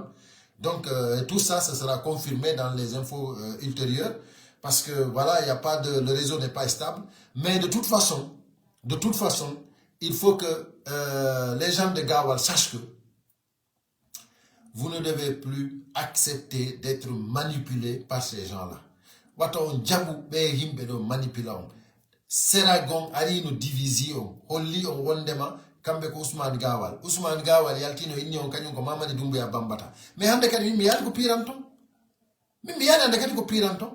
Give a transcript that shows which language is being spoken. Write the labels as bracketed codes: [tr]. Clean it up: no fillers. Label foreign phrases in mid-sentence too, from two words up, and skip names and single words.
[fr] Donc, tout ça, ça sera confirmé dans les infos ultérieures. Parce que, voilà, il y a pas de, le réseau n'est pas stable. Mais de toute façon, il faut que les gens de Gawal sachent que vous ne devez plus accepter d'être manipulé par ces gens-là. [ff] Waton jabu be himbe do manipulation. Seragon ari no division. Holli on wondema kambe ko Ousmane Gawal. Ousmane Gawal yaltino inni on kanyum ko Mamadi Doumbouya bambata. Mais hande kadi mi yalla ko piranto. Mi yalla hande kadi ko piranto.